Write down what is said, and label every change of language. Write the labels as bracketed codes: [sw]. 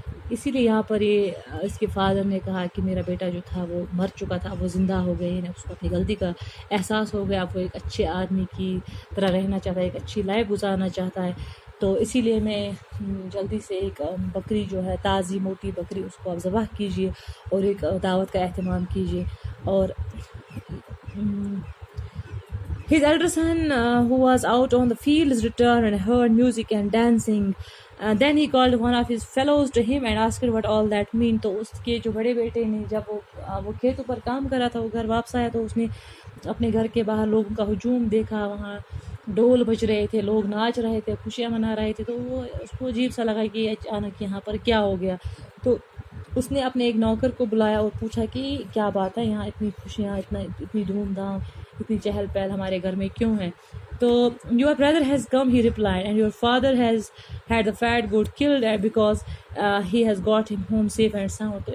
[ur] اسی لیے یہاں پر اس کے فادر نے کہا کہ میرا بیٹا جو تھا وہ مر چکا تھا، وہ زندہ ہو گئے، یعنی اس کو اپنی غلطی کا احساس ہو گیا، وہ ایک اچھے آدمی کی طرح رہنا چاہتا ہے، ایک اچھی لائف گزارنا چاہتا ہے. تو اسی لیے میں جلدی سے ایک بکری جو ہے تازی موٹی بکری، اس کو آپ ذبح کیجئے اور ایک دعوت کا اہتمام کیجئے. [en] اور his elder son who was out on the fields returned and heard music and dancing. Then he called one of his fellows to him and asked what all that mean. [ur] تو اس کے جو بڑے بیٹے نے جب وہ کھیتوں پر کام کرا تھا، وہ گھر واپس آیا تو اس نے اپنے گھر کے باہر لوگوں کا ہجوم دیکھا، وہاں ڈھول بج رہے تھے، لوگ ناچ رہے تھے، خوشیاں منا رہے تھے. تو وہ اس کو عجیب سا لگا کہ اچانک یہاں پر کیا ہو گیا. تو اس نے اپنے ایک نوکر کو بلایا اور پوچھا کہ کیا بات ہے، یہاں اتنی خوشیاں، اتنی دھوم دھام، اتنی چہل پہل ہمارے گھر میں کیوں ہے؟ تو [en] your brother has come, he replied, and your father has had the fat goat killed because he has got him home safe and sound.